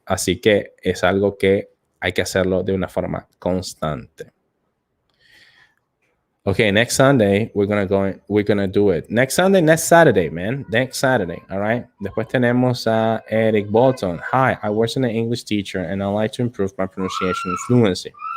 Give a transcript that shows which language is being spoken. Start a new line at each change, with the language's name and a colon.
Spanish: Así que es algo que hay que hacerlo de una forma constante.
English: Okay, next Sunday we're gonna do it. Next Saturday, man. Next Saturday, all right?
Spanish: Después tenemos a Eric Bolton.
English: Hi, I was an English teacher and I'd like to improve my pronunciation and fluency.